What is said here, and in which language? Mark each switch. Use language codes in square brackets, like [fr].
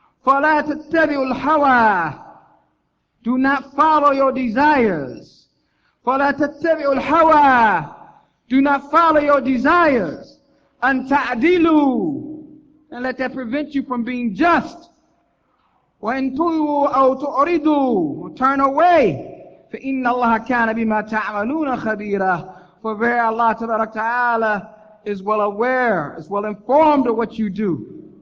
[ar] فَلَا تَتَّبِعُوا الْهَوَىٰ, [en] do not follow your desires. [ar] فَلَا تَتَّبِعُوا الْهَوَىٰ, [en] do not follow your desires. [ar] أَن تَعْدِلُوا, [en] and let that prevent you from being just. [ar] وَإِن تُلْوُوا أَوْ تُعْرِضُوا, [en] turn away. [ar] فَإِنَّ اللَّهَ كَانَ بِمَا تَعْمَلُونَ خَبِيرًا, [en] for very Allah Ta'ala is well aware, is well informed of what you do.